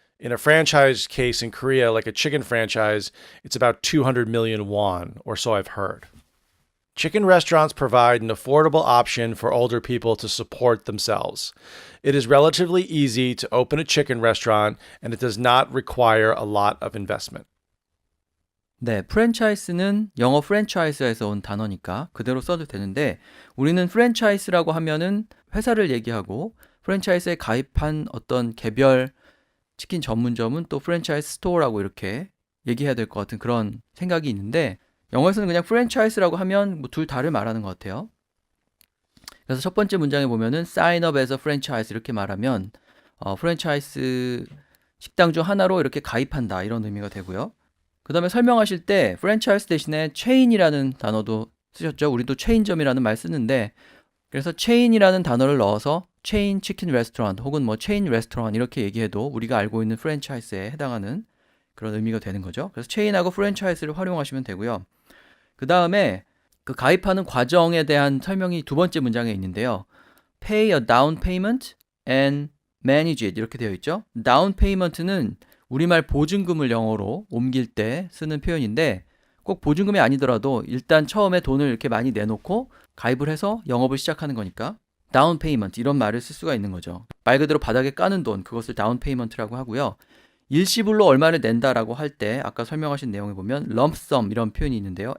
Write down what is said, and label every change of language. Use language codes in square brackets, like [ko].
[en] In a franchise case in Korea, like a chicken franchise, it's about 200 million won, or so I've heard. Chicken restaurants provide an affordable option for older people to support themselves. It is relatively easy to open a chicken restaurant, and it does not require a lot of investment. [ko] 네, 프랜차이즈는 영어 프랜차이즈에서 온 단어니까 그대로 써도 되는데 우리는 프랜차이즈라고 하면은 회사를 얘기하고 프랜차이즈에 가입한 어떤 개별 치킨 전문점은 또 프랜차이즈 스토어라고 이렇게 얘기해야 될 것 같은 그런 생각이 있는데 영어에서는 그냥 프랜차이즈라고 하면 뭐 둘 다를 말하는 것 같아요. 그래서 첫 번째 문장에 보면은 [en] sign up as a franchise [ko] 이렇게 말하면 프랜차이즈 식당 중 하나로 이렇게 가입한다 이런 의미가 되고요. 그 다음에 설명하실 때 프랜차이즈 대신에 체인이라는 단어도 쓰셨죠. 우리도 체인점이라는 말 쓰는데 그래서 체인이라는 단어를 넣어서 체인 치킨 레스토랑 혹은 뭐 체인 레스토랑 이렇게 얘기해도 우리가 알고 있는 프랜차이즈에 해당하는 그런 의미가 되는 거죠. 그래서 체인하고 프랜차이즈를 활용하시면 되고요. 그 다음에 그 가입하는 과정에 대한 설명이 두 번째 문장에 있는데요. [en] Pay a down payment and manage it [ko] 이렇게 되어 있죠. down payment는 우리말 보증금을 영어로 옮길 때 쓰는 표현인데 꼭 보증금이 아니더라도 일단 처음에 돈을 이렇게 많이 내놓고 가입을 해서 영업을 시작하는 거니까 다운 페이먼트 이런 말을 쓸 수가 있는 거죠. 말 그대로 바닥에 까는 돈 그것을 다운 페이먼트라고 하고요. 일시불로 얼마를 낸다라고 할 때 아까 설명하신 내용에 보면 lump sum 이런 표현이 있는데요.